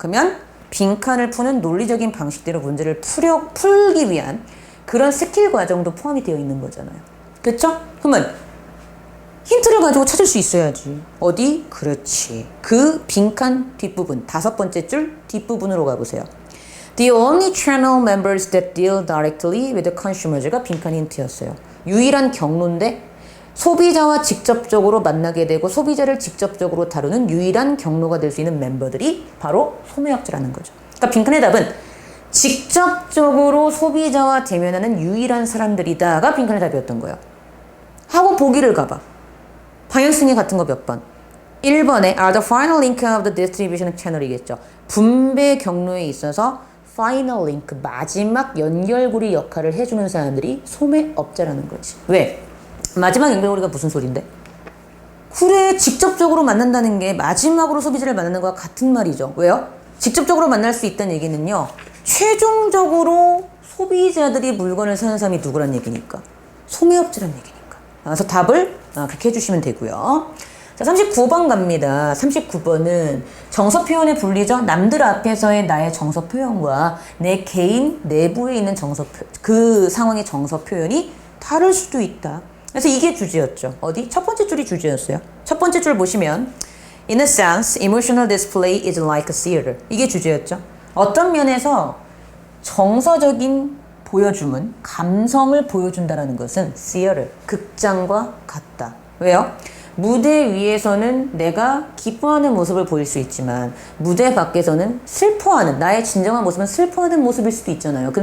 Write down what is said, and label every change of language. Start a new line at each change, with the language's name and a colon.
Korean: 그러면 빈칸을 푸는 논리적인 방식대로 문제를 풀기 위한 그런 스킬 과정도 포함이 되어 있는 거잖아요. 그렇죠? 그러면 힌트를 가지고 찾을 수 있어야지. 어디? 그렇지. 그 빈칸 뒷부분, 다섯 번째 줄 뒷부분으로 가보세요.
English: The only channel members that deal directly with the consumers가
Korean: 빈칸 힌트였어요. 유일한 경로인데 소비자와 직접적으로 만나게 되고 소비자를 직접적으로 다루는 유일한 경로가 될 수 있는 멤버들이 바로 소매업자라는 거죠. 그러니까 빈칸의 답은 직접적으로 소비자와 대면하는 유일한 사람들이다가 빈칸의 답이었던 거예요. 하고 보기를 가봐. 방향성이 같은 거 몇 번? 1번에
English: are the final link of the distribution channel이겠죠.
Korean: 분배 경로에 있어서 final link, 마지막 연결고리 역할을 해주는 사람들이 소매업자라는 거지. 왜? 마지막 연결고리가 무슨 소린데? 그래, 직접적으로 만난다는 게 마지막으로 소비자를 만나는 거와 같은 말이죠. 왜요? 직접적으로 만날 수 있다는 얘기는요. 최종적으로 소비자들이 물건을 사는 사람이 누구란 얘기니까? 소매업자란 얘기니까. 그래서 답을 그렇게 해주시면 되고요. 자, 39번 갑니다. 39번은 정서 표현의 분리죠. 남들 앞에서의 나의 정서 표현과 내 개인 내부에 있는 정서 그 상황의 정서 표현이 다를 수도 있다. 그래서 이게 주제였죠. 어디? 첫 번째 줄이 주제였어요. 첫 번째 줄 보시면
English: In a sense, emotional display is like a theater.
Korean: 이게 주제였죠. 어떤 면에서 정서적인 보여줌은 감성을 보여준다는 것은 theater, 극장과 같다. 왜요? 무대 위에서는 내가 기뻐하는 모습을 보일 수 있지만 무대 밖에서는 슬퍼하는, 나의 진정한 모습은 슬퍼하는 모습일 수도 있잖아요.